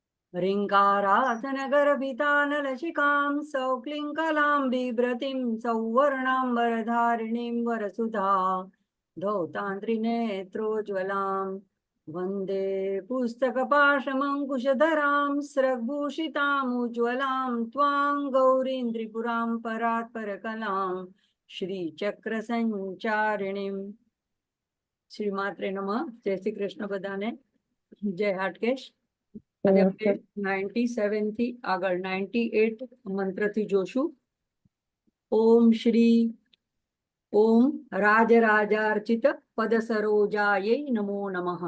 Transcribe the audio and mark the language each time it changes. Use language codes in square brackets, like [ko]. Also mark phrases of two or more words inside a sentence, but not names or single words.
[sa] ह्रीङ्कारासनगर्भितानलशिखां सौक्लिङ्कलां बिभ्रतीं सौवर्णाम्बरधारिणीं वरसुधा धौतान्त्रिनेत्रोज्ज्वलां वन्दे पुस्तकपाशमङ्कुशधरां स्रग्भूषितामुज्ज्वलां त्वां गौरीं त्रिपुरां परात्परकलां श्रीचक्रसञ्चारिणीं। શ્રીમાત્રે નમઃ. [gu] જય શ્રી કૃષ્ણ બધાને. જય હાટકેશ. આજે આપણે 97 થી આગળ 98 મંત્રથી જોશું. [sa] ઓમ શ્રી ઓમ રાજરાજાર્ચિત પદ સરોજાય નમો નમઃ.